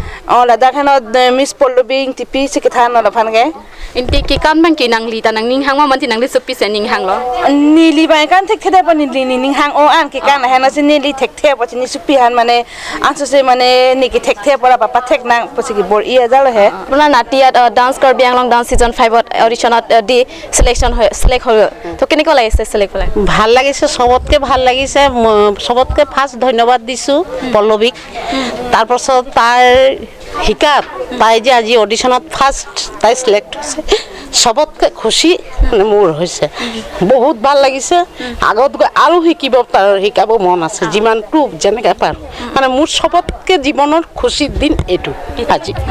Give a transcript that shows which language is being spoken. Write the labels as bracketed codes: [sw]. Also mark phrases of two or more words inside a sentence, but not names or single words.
[mjw] la dakhano miss polobing tipi se ke than lo phan ge inte ke kan bang ke nang li ta nang ning hang ma mandi nang li supi se ning hang lo ni li bai kan thek thede pa ni ning hang o an ke kan hana se ni li thek the pa ni supi han mane answer se mane ni ke thek the pora pa thek nang pasi ki bor ia jalo he [as] আপোনাৰ নাটিয়াত ডান্স কাৰ্বি আংলং ডান্স সিজন 5ত অডিশ্যনত দি সিলেক্ট হ'ল তো কেনেকুৱা লাগিছে সিলেক্ট হ'লে ভাল লাগিছে সবতকে ভাল লাগিছে সবতকে ফার্স্ট ধন্যবাদ দিছো পল্লৱীক তাৰপাছত তাৰ হিকাত তাই যে আজি অডিশ্যনত ফার্স্ট তাই সিলেক্ট হৈছে সবতকে খুশি মোৰ হৈছে বহুত ভাল লাগিছে আগত গৈ আৰু শিকাব মন আছে যিমানটো যেনেকৈ পাৰোঁ মানে মোৰ সবতকে জীৱনৰ খুশিৰ দিন এইটো আজি